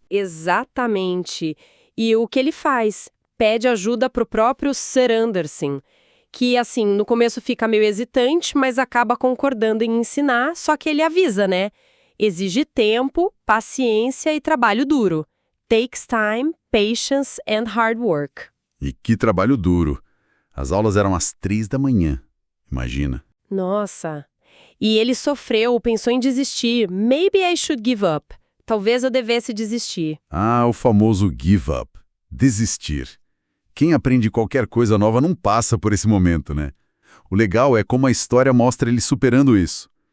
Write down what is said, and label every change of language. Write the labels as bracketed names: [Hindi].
[Portuguese] Exatamente. E o que ele faz? Pede ajuda pro próprio Sir Anderson, que, assim, no começo fica meio hesitante, mas acaba concordando em ensinar, só que ele avisa, né? Exige tempo, paciência e trabalho duro. [English] Takes time, patience and hard work. [Portuguese] E que trabalho duro. As aulas eram às 3 da manhã, imagina. Nossa. E ele sofreu, pensou em desistir. [English] Maybe I should give up. [Portuguese] Talvez eu devesse desistir. Ah, o famoso give up. Desistir. Quem aprende qualquer coisa nova não passa por esse momento, né? O legal é como a história mostra ele superando isso.